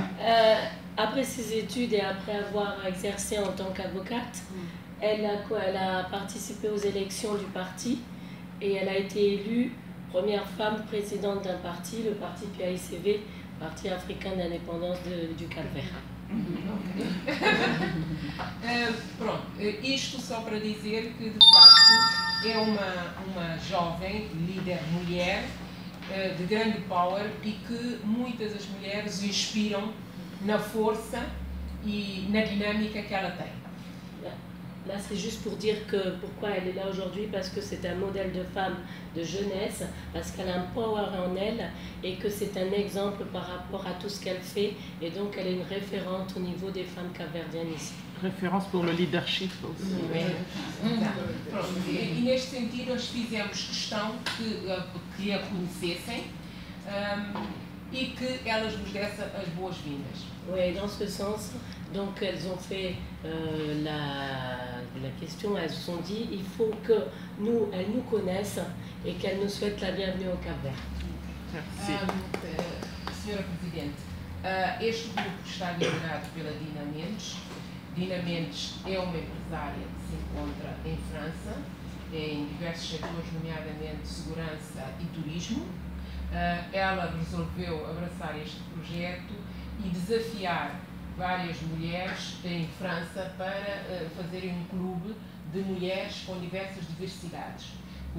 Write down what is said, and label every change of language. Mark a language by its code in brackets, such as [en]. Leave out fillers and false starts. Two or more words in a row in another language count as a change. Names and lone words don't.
[fr] Après ses études et après avoir exercé en tant qu'avocate, elle a participé aux élections du parti et elle a été élue première femme présidente d'un parti, le parti PAICV, Parti africain d'indépendance du Cap-Vert. [pt] Pronto, isto só para dizer que de facto é uma jovem líder mulher de grande power e que muitas das mulheres inspiram na força e na dinâmica que ela tem. [fr] Là, c'est juste pour dire que pourquoi elle est là aujourd'hui, parce que c'est un modèle de femme de jeunesse, parce qu'elle a un power en elle et que c'est un exemple par rapport à tout ce qu'elle fait et donc elle est une référente au niveau des femmes capverdiennes ici. Référence pour le leadership aussi. [pt] E neste sentido nós fizemos questão que a conhecessem e que elas nos dessem as boas-vindas. [fr] Oui, dans ce sens, donc elles ont fait la question, elles se sont dit il faut que elles nous connaissent et qu'elles nous souhaitent la bienvenue au Cap-Vert. [pt] Senhora Presidente, este grupo está liderado pela Dina Mendes. Dina Mendes é uma empresária que se encontra em França, em diversos setores, nomeadamente segurança e turismo. Ela resolveu abraçar este projeto e desafiar várias mulheres em França para fazerem um clube de mulheres com diversas diversidades.